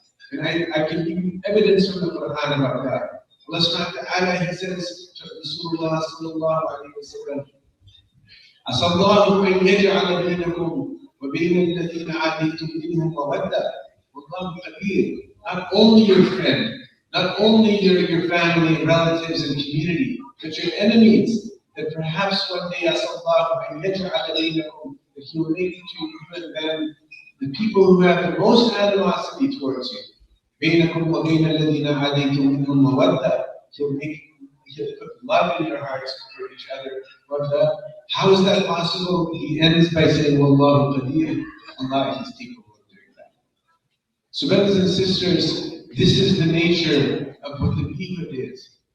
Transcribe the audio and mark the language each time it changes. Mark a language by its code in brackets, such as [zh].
[en] And I can give you evidence from the Quran about that. Allah subhanahu wa ta'ala, He says to Rasulullah sallallahu alayhi wa sallam, [ar] عسى الله أن يجعل بينكم وبين الذين عاديتم منهم مودة والله قدير. [en] Not only your friend, not only your family and relatives and community, but your enemies, that perhaps one day [ar] عسى الله أن يجعل بينكم, [en] that He will make between you and them the people who have the most animosity towards you. [ar] بينكم وبين الذين عاديتم منهم مودة. [en] He'll put love in your hearts for each other. How is that possible? He ends by saying, [ar] Wallahu qadir. [en] Allah is capable of doing that. So brothers and sisters, this is the nature of what the Bihud is.